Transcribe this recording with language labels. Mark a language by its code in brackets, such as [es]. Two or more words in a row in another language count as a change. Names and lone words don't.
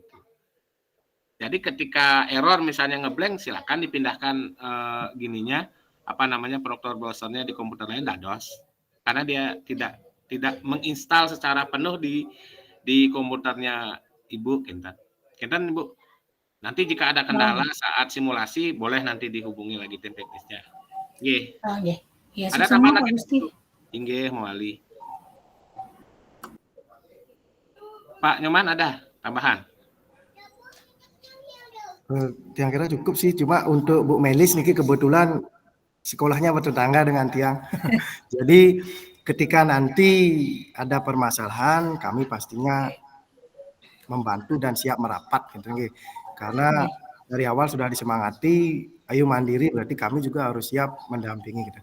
[id] Jadi ketika error misalnya ngeblank, silakan dipindahkan Proctor browsernya di komputer lain dados. Karena dia tidak menginstal secara penuh di komputernya Ibu Kintan Ibu. Nanti jika ada kendala saat simulasi boleh nanti dihubungi lagi tim teknisnya. Nggih. Nggih. Ya, Ada tambahan lagi? Inggih, Moali. Pak Nyoman ada tambahan? Tiang kira cukup sih, cuma untuk Bu Melis niki kebetulan sekolahnya bertetangga dengan Tiang. Jadi ketika nanti ada permasalahan, kami pastinya membantu dan siap merapat gitu. Karena dari awal sudah disemangati, ayo mandiri, berarti kami juga harus siap mendampingi gitu.